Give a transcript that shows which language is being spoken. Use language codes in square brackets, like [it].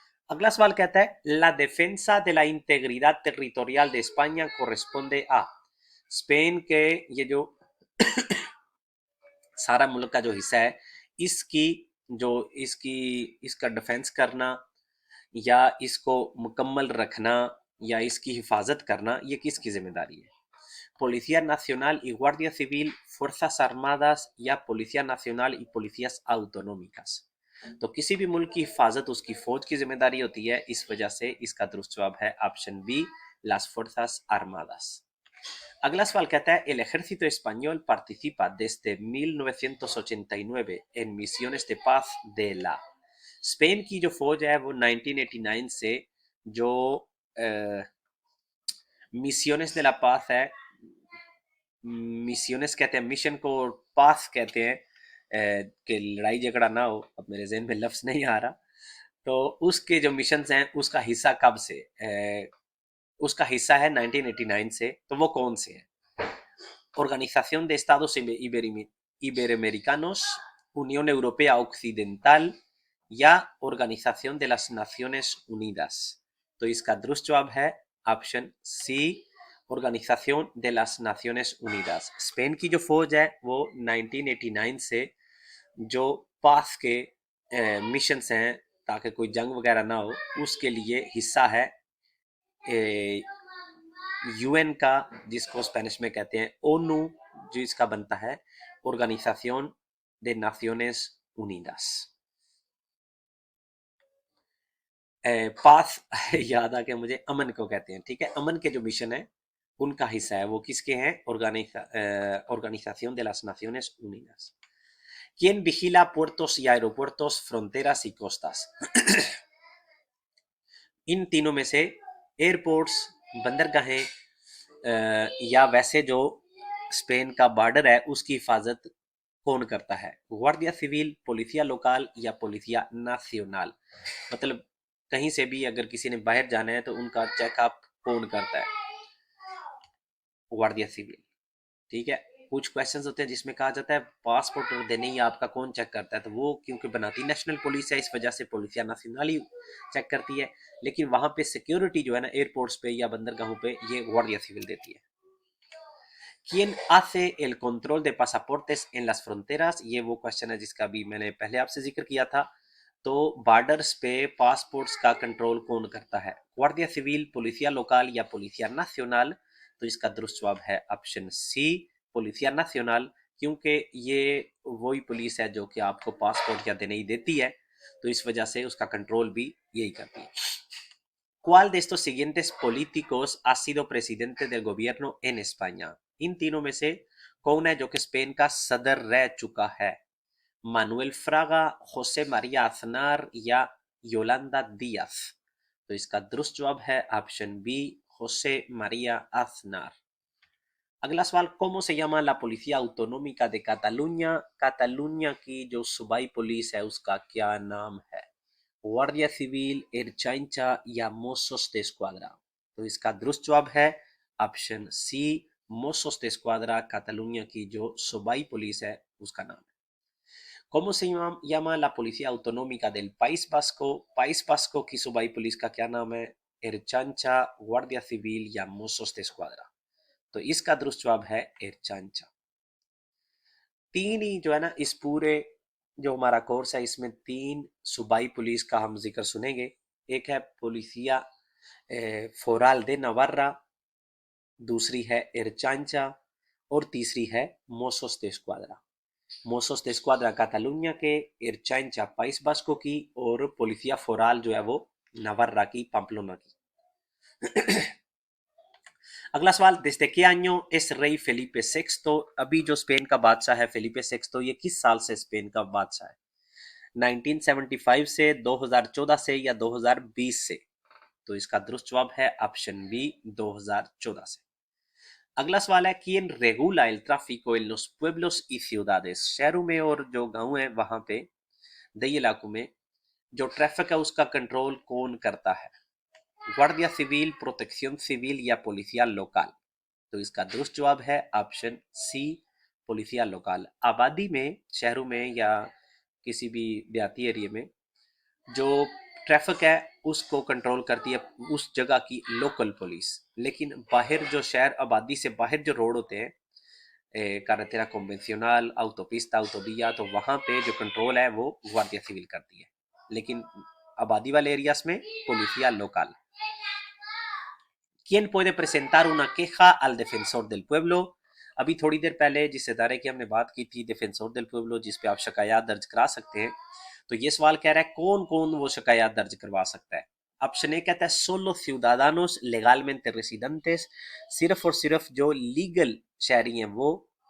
[hi] अगला सवाल कहता है [es] la defensa de la integridad territorial de España corresponde a [hi] Spain के ये जो सारा मुल्क का जो हिस्सा है, इसकी जो इसका डिफेंस करना या इसको मुकम्मल रखना या इसकी हिफाजत करना, ये किसकी जिम्मेदारी है? [es] Policía Nacional y Guardia Civil, Fuerzas Armadas या Policía Nacional y Policías Autonómicas। [hi] तो किसी भी मुल्क की हिफाजत उसकी फौज की जिम्मेदारी होती है, इस वजह से इसका दुरुस्त जवाब है option B, [es] las Fuerzas Armadas। [hi] अगला सवाल कहता है [es] el ejército español participa desde 1989 en misiones de paz de la। [hi] Spain की जो फौज है वो 1989 से जो [es] मिsiones de la paz [hi] है, मिशंस कहते हैं, मिशन को पास कहते हैं, कि लड़ाई झगड़ा ना हो, अब मेरे जहन में लफ्ज नहीं आ रहा, तो उसके जो मिशंस हैं उसका हिस्सा कब से, उसका हिस्सा है 1989 से, तो वो कौन से हैं? [es] Organización de Estados Iberoamericanos, Unión Europea Occidental या Organización de las Naciones Unidas। [hi] तो इसका दुरुस्त जवाब है option C, organisation [es] de las Naciones Unidas। [hi] Spain की जो फौज है वो 1989 से जो पास के मिशन हैं ताकि कोई जंग वगैरह ना हो, उसके लिए हिस्सा है यूएन का, जिसको स्पेनिश में कहते हैं ओनू, जो इसका बनता है ऑर्गेनाइजेशन [es] de Naciones Unidas। [hi] पास याद आ गया मुझे, अमन को कहते हैं, ठीक है, अमन के जो मिशन है उनका हिस्सा है, वो किसके हैं? [es] Organización de las Naciones Unidas। ¿Quién vigila puertos y aeropuertos, fronteras y costas? [hi] इन तीनों में से एयरपोर्ट्स, बंदरगाहें या वैसे जो स्पेन का बॉर्डर है उसकी हिफाजत कौन करता है? गुआर्डिया सिविल, पोलिसिया लोकल या पोलिसिया नाcional। मतलब कहीं से भी अगर किसी ने बाहर जाना है तो उनका चेकअप कौन करता है? गुआर्डिया सिविल, ठीक है। कुछ क्वेश्चंस होते हैं जिसमें कहा जाता है पासपोर्ट देने ही आपका कौन चेक करता है, तो वो क्योंकि बनाती नेशनल पुलिस है, इस वजह से पोलिसिया नाcional ही चेक करती है, लेकिन वहां पे सिक्योरिटी जो है ना एयरपोर्ट्स पे या बंदरगाहों पे, ये गुआर्डिया सिविल देती है। [es] ¿Quién hace el control de pasaportes en las fronteras? [hi] ये वो क्वेश्चन है जिसका भी मैंने पहले आपसे जिक्र किया था। तो बॉर्डर्स पे पासपोर्ट्स का कंट्रोल कौन करता है? गुआर्डिया सिविल, पोलिसिया लोकल या पोलिसिया नाcional। तो इसका दुरुस्त जवाब है ऑप्शन सी, पोलिसिया नाcional, क्योंकि ये वही पुलिस है जो कि आपको पासपोर्ट या देने ही देती है, तो इस वजह से उसका कंट्रोल भी यही करती है। [es] ¿Cuál de estos siguientes políticos ha sido presidente del gobierno en España? [hi] इन तीनों में से कौन है जो कि स्पेन का सदर रह चुका है? मानुएल फ्रागा, होसे मारिया अजनार या योलांदा दियाज। तो इसका दुरुस्त जवाब है ऑप्शन बी, होसे मारिया अजनार। अगला सवाल, [es] ¿cómo se llama la policía autonómica de Cataluña? [hi] cataluña की जो सूबाई पुलिस है उसका क्या नाम है? गुआर्डिया सिविल, एरचाइंचा या मोसोस de escuadra। तो इसका दुरुस्त जवाब है option C, मोसोस de escuadra, cataluña की जो सूबाई पुलिस है उसका नाम है। [es] ¿Cómo se llama la policía autonómica del País Vasco? [hi] Price Bosco की सूबाई पुलिस का क्या नाम है? एरचांचा, गुआर्डिया सिविल या मोसोस de escuadra। तो इसका दुरुस्त जवाब है एरचांचा। तीन ही जो है ना इस पूरे जो हमारा कोर्स है इसमें तीन सूबाई पुलिस का हम जिक्र सुनेंगे। एक है पोलिसिया फोराल दे नवार्रा, दूसरी है एरचांचा और तीसरी है मोसोस de escuadra। मोसोस de escuadra कातालुनिया के, एरचांचा पाइस बास्को की और पोलिसिया फोराल जो है वो नवार्रा की, पाम्पलोना की। अगला सवाल, [es] desde qué año es rey Felipe VI? [hi] अभी जो स्पेन का बादशाह है फेलिपे VI, ये किस साल से स्पेन का बादशाह है? 1975 से, 2014 से या 2020 से? तो इसका दुरुस्त जवाब है ऑप्शन बी, 2014 से। अगला सवाल है, [es] ¿quién regula el tráfico en los pueblos y ciudades? [hi] शहरों में और जो गांव है वहां पे, दई इलाकों में जो ट्रैफिक है उसका कंट्रोल कौन करता है? गुआर्डिया सिविल, प्रोटेक्शन सिविल या पोलिसिया लोकल? तो इसका दुरुस्त जवाब है ऑप्शन सी, [es] policía local। [hi] आबादी में, शहरों में या किसी भी देहाती एरिया में जो ट्रैफिक है उसको कंट्रोल करती है उस जगह की लोकल पुलिस। लेकिन बाहर जो शहर आबादी से बाहर जो रोड होते हैं, [es] carretera convencional, autopista, autovía, [hi] तो वहाँ पे जो कंट्रोल है वो guardia civil करती है। लेकिन आबादी वाले एरियाज में policía local। [es] ¿Quién puede presentar una queja al defensor del pueblo? [hi] अभी थोड़ी देर पहले जिस इदारे की हमने बात की थी, डिफेंसर del pueblo, जिस पे आप शिकायत दर्ज करा सकते हैं, तो ये सवाल कह रहा है कौन कौन वो शिकायत दर्ज करवा सकता है। ऑप्शन ए कहता है [es] सोलो ciudadanos legalmente residentes, [hi] सिर्फ और सिर्फ जो लीगल शहरी हैं वो।